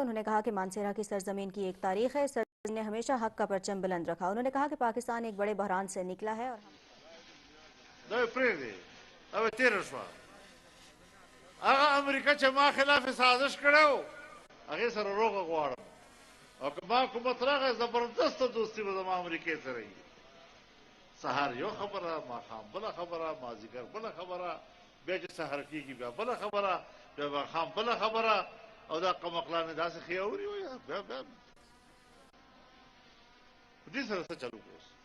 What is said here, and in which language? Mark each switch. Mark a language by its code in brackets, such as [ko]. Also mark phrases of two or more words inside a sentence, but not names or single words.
[ur] انہوں نے کہا کہ مانسہرہ کی سرزمین کی ایک تاریخ ہے، سرزمین نے ہمیشہ حق کا پرچم بلند رکھا۔ انہوں نے کہا کہ پاکستان ایک بڑے بحران سے نکلا ہے اور [ps] امریکہ چما خلاف سازش کرو اگے سر روغ غواړم او که ما حکومت راغی زبردست دوستی به زما امریکې سره وي، سهار یو خبره، ماښام بله خبره، مازدیګر بله خبره، بیا چې سهار کېږي بیا بله خبره، بیا ماښام بله خبره، او دا قمقلانې داسې ښې اوري وایي بیا په دې سره څه چلو کوو؟